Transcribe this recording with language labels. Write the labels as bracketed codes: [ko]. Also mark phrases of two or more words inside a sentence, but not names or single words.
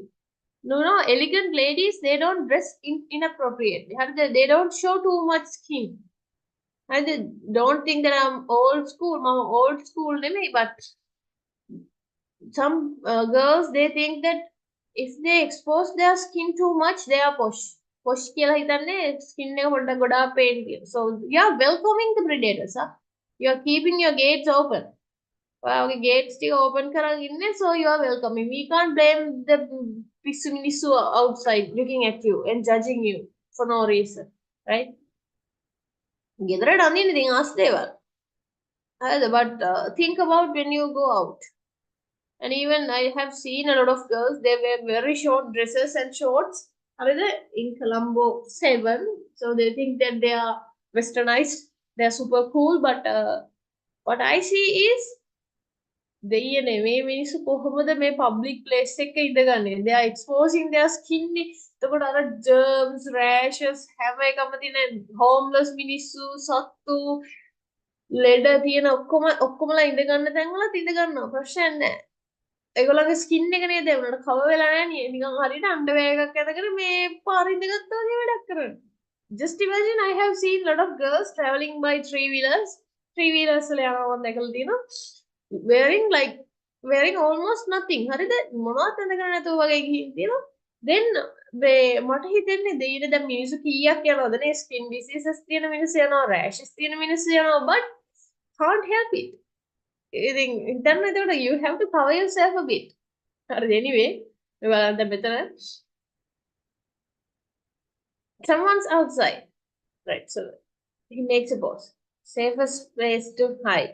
[en] No, elegant ladies, they don't dress inappropriately. They don't show too much skin. I don't think that I'm old school. I'm old school, but some girls, they think that if they expose their skin too much, they are posh. [si] Posh කියලා හිතන්නේ skin එක පොඩ්ඩක් ගොඩාක් පේන කියලා. [en] So you are welcoming the predators. You are keeping your gates open. [si] ඔයාගේ gates ටික open කරන් ඉන්නේ, [en] so you are welcoming. We can't blame the [si] පිස්සු මිනිස්සු [en] outside looking at you and judging you for no reason, right? [si] ගෙදරට අඳින්න ඉතින් ආස් දේවල්. හරිද? [en] But think about when you go out. And even I have seen a lot of girls, they wear very short dresses and shorts. In Colombo 7. So they think that they are westernized. They are super cool. But what I see is, they [si] මේ public place එකක ඉඳගන්නේ. [en] They are exposing their skin. [si] එතකොට අර [en] germs, rashes, [si] හැම එකම තියෙන homeless මිනිස්සු, සත්තු, ලෙඩ තියෙන ඔක්කොමලා ඉඳගන්න තැන්වලත් ඉඳගන්නවා. ප්‍රශ්නයක් නැහැ. ඒගොල්ලන්ගේ ස්කින් එක නේද උනට කව වෙලා නැහැ නේ නිකන් හරියට අන්ඩර්වෙයර් එකක් ඇඳගෙන මේ පාරේ ඉඳගත්තා වගේ වැඩක් කරන්නේ. [en] Just imagine, I have seen a lot of girls traveling by three wheelers [si] වල යනවා මම දැකලා තියෙනවා. [en] wearing almost nothing. [si] හරිද? මොනවත් ඇඳගෙන නැතුව වගේ ගිහින් තියෙනවා. Then මට හිතෙන්නේ දෙයින දැන් මිනිස්සු කීයක් යනවද නේ [en] skin diseases [si] තියෙන මිනිස්සු යනවා, rashes තියෙන මිනිස්සු යනවා, [en] but can't help it. You have to cover yourself a bit. Anyway, someone's outside, right? So he makes a pause. Safest place to hide.